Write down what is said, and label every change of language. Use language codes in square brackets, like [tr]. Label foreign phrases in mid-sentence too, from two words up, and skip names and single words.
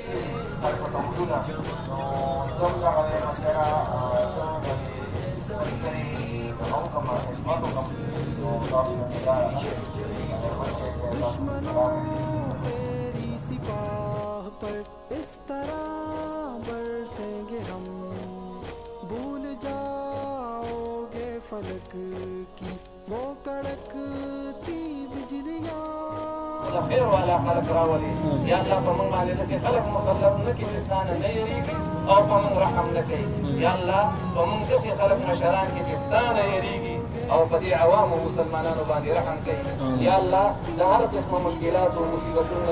[ur] دشمنوں تیری سپاہ پر اس طرح برسیں گے ہم بھول جاؤ گے فلک کی وہ کڑکتی بجلیاں [ps] خیر والا خلق راولي [ar] یا الله [ps] په موږ باندې داسې خلق مسلط نه کړي چې ستا نه نه یېرېږي او په موږ رحم نه کوي [ar] یا الله [ps] په موږ داسې خلق مشران کړي چې ستا نه یېرېږي او په دې عوامو مسلمانانو باندې رحم کوي [ar] یا الله [ps] د هر قسمه مشکلات او مصیبتونو نه